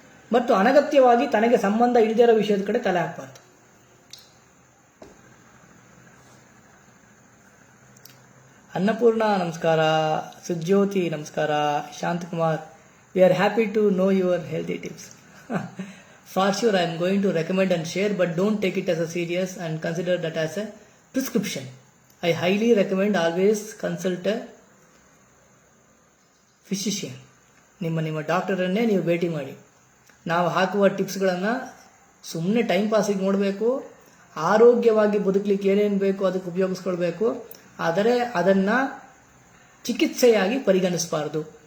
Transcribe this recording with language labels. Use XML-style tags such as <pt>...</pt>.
<kn>ಮತ್ತು ಅನಗತ್ಯವಾಗಿ ತನಗೆ ಸಂಬಂಧ ಇಲ್ಲದಿರೋ ವಿಷಯದ ಕಡೆ ತಲೆ ಹಾಕಬಾರ್ದು.</kn> <en>ಅನ್ನಪೂರ್ಣ ನಮಸ್ಕಾರ. ಸುಜ್ಯೋತಿ ನಮಸ್ಕಾರ. Shanthakumar, we are happy to know your healthy tips. For sure, I am going to recommend and share, but don't take it as a serious and consider that as a prescription. I highly recommend always consult a physician.</en> <kn>ನಿಮ್ಮ ಡಾಕ್ಟರನ್ನೇ ನೀವು ಭೇಟಿ ಮಾಡಿ. ನಾವು ಹಾಕುವ ಟಿಪ್ಸ್ಗಳನ್ನು ಸುಮ್ಮನೆ time ಪಾಸಿಗೆ ನೋಡಬೇಕು. ಆರೋಗ್ಯವಾಗಿ ಬದುಕಲಿಕ್ಕೆ ಏನೇನು ಬೇಕು ಅದಕ್ಕೆ ಉಪಯೋಗಿಸ್ಕೊಳ್ಬೇಕು. ಆದರೆ ಅದನ್ನು ಚಿಕಿತ್ಸೆಯಾಗಿ ಪರಿಗಣಿಸಬಾರ್ದು.</kn>